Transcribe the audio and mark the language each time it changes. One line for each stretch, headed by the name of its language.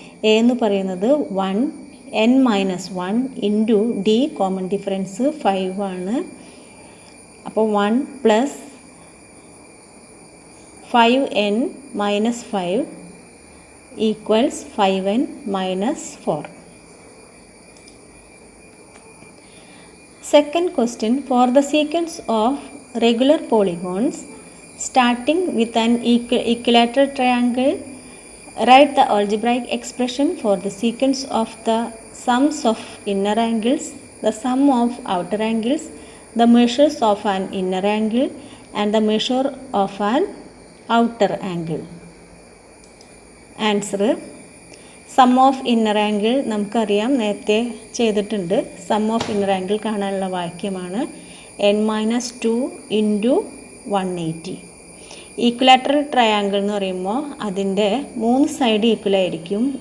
Malayalam: A എന്ന് പറയുന്നത് 1, n minus 1 into D, common difference 5 ആണ്. അപ്പോൾ 1 plus 5n minus 5 equals 5n minus 4.
English: Second question, for the sequence of regular polygons starting with an equilateral triangle, write the algebraic expression for the sequence of the sums of inner angles, the sum of outer angles, the measures of an inner angle and the measure of an outer angle.
Malayalam: Answer, some of inner angle നമുക്കറിയാം, നേരത്തെ ചെയ്തിട്ടുണ്ട്. Some of inner angle കാണാനുള്ള വാക്യമാണ് n minus 2 into 180. Equilateral triangle എന്ന് പറയുമ്പോൾ അതിൻ്റെ 3 side equal ആയിരിക്കും.